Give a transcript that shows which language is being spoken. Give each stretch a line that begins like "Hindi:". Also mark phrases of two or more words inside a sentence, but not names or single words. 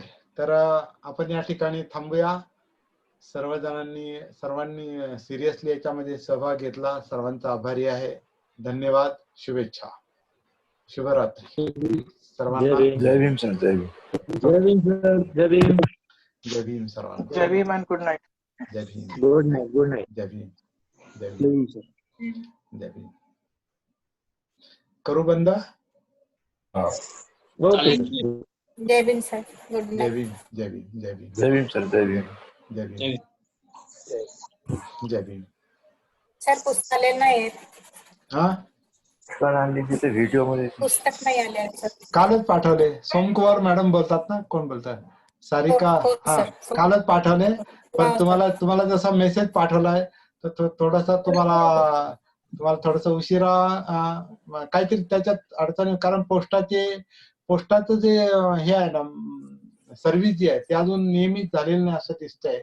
Marathi: तर आपण या ठिकाणी थांबूया. सर्वांनी सिरियसली याच्यामध्ये सहभाग घेतला. सर्वांचा आभारी आहे. धन्यवाद. शुभेच्छा. शुभरात्री सर्वांना. जय भीम सर. जय भीम. जय भीम सर. जय भीम. जय भीम सर्वांना. जय भीम
English: and good night.
Marathi: जय भीम.
English: Good night. Good night.
Marathi: जय भीम. जय जय भीम. भीम सर. जय भीम. करू बंद. ओके. जय भीम सर. गुड जय नाईट. भीम. जय भीम. जय भीम. जय भीम सर. जय भीम. जय भीम. जय भीम. सर पुस्तकाले नाही आहेत. हा, सर आणि तिथे व्हिडिओ मध्ये पुस्तक नाही आले आहेत सर. कालच पाठवले. सोमकुमार मॅडम बोलतात ना? कोण बोलतात? सारिका. हो, हा, सर. कालच पाठवले. पण हा, तुम्हाला जसा मेसेज पाठवलाय तर थोडासा तुम्हाला थोडस उशिरा काहीतरी त्याच्यात अडचणी, कारण पोस्टाचं जे हे आहे ना, सर्व्हिस जी आहे ती अजून नियमित झालेली नाही असं दिसतंय.